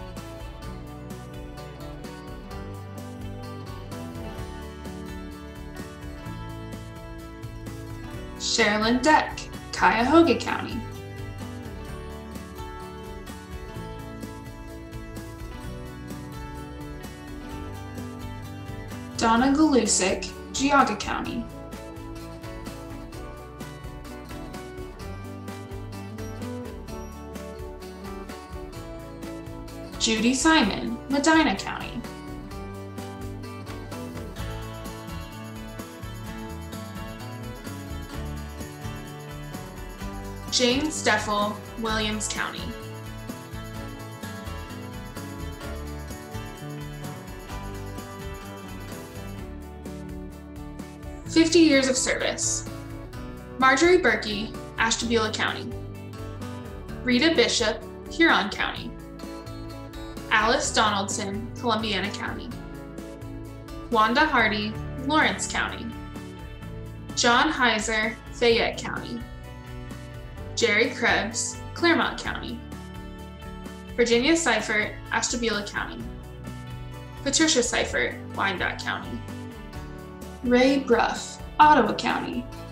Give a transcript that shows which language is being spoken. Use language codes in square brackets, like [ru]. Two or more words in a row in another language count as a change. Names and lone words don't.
[en] Sherilyn Deck, Cuyahoga County. Donna Galusick, Geauga County. Judy Simon, Medina County. Jane Steffel, Williams County. "50 years of service." Marjorie Berkey, Ashtabula County. Rita Bishop, Huron County. Alice Donaldson, Columbiana County. Wanda Hardy, Lawrence County. John Heiser, Fayette County. Jerry Krebs, Claremont County. Virginia Seifert, Ashtabula County. Patricia Seifert, Wyandotte County. Ray Bruff, Ottawa County.